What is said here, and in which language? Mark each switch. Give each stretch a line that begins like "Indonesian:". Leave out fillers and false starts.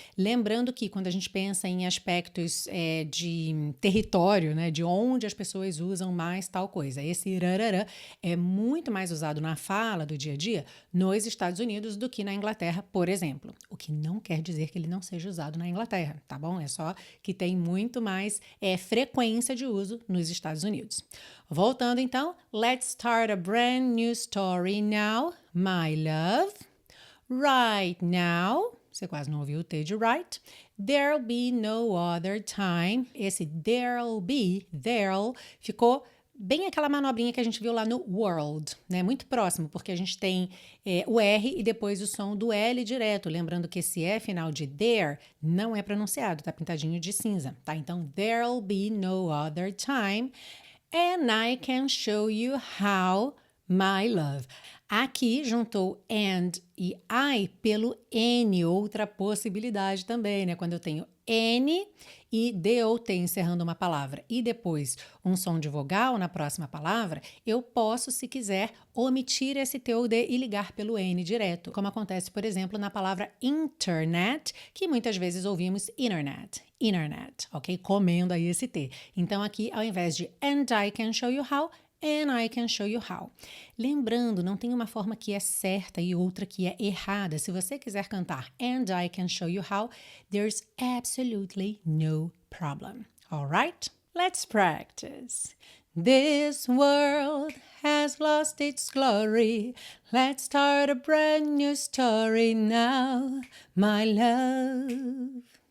Portuguese: Lembrando que quando a gente pensa em aspectos de território, né, de onde as pessoas usam mais tal coisa, esse rarará é muito mais usado na fala do dia a dia nos Estados Unidos do que na Inglaterra, por exemplo. O que não quer dizer que ele não seja usado na Inglaterra, tá bom? É só que tem muito mais frequência de uso nos Estados Unidos. Voltando então,
English: let's start a brand new story now, my love.
Portuguese: Right now, você quase não ouviu o T de right.
English: There'll be no other time.
Portuguese: Esse there'll ficou bem aquela manobrinha que a gente viu lá no world, né? Muito próximo, porque a gente tem o R e depois o som do L direto. Lembrando que esse E final de there não é pronunciado, tá pintadinho de cinza, tá? Então,
English: there'll be no other time. And I can show you how, my love.
Portuguese: Aqui juntou and e I pelo N, outra possibilidade também, né? Quando eu tenho N e DOT encerrando uma palavra e depois um som de vogal na próxima palavra, eu posso, se quiser, omitir esse T ou D e ligar pelo N direto, como acontece, por exemplo, na palavra internet, que muitas vezes ouvimos internet, ok? Comendo aí esse T. Então aqui, ao invés de
English: and I can show you how,
Portuguese: and I can show you how. Lembrando, não tem uma forma que é certa e outra que é errada. Se você quiser cantar
English: and I can show you how, there's absolutely no problem. All right? Let's practice. This world has lost its glory. Let's start a brand new story now, my love.